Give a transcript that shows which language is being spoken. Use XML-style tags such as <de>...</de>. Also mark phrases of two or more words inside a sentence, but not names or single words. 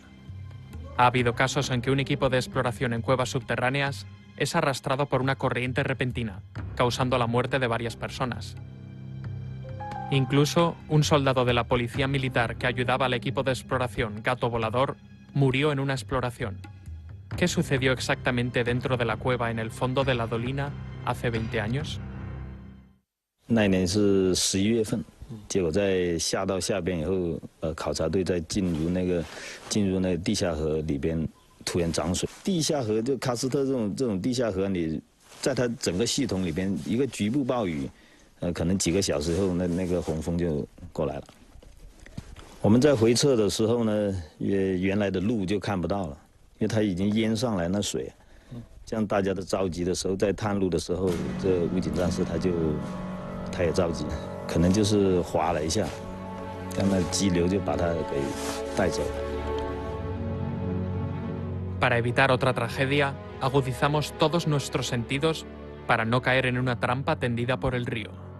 <es>Ha habido casos en que un equipo de exploración en cuevas subterráneas es arrastrado por una corriente repentina, causando la muerte de varias personas. Incluso, un soldado de la policía militar que ayudaba al equipo de exploración Gato Volador murió en una exploración. ¿Qué sucedió exactamente dentro de la cueva en el fondo de la dolina hace 20 años?</es> <zh>那一年是11月份，结果在下到下边以后，考察队在进入那个地下河里边，突然涨水。地下河就喀斯特这种地下河，你在它整个系统里边，一个局部暴雨，可能几个小时后，那个洪峰就过来了。我们在回撤的时候呢，原来的路就看不到了，因为它已经淹上来那水。这样大家都着急的时候，在探路的时候，这武警战士他也着急，可能就是滑了一下，让那激流就把他给带走了。</zh> <es>Para evitar otra tragedia, agudizamos todos nuestros sentidos para no caer en una trampa tendida por el río.</es>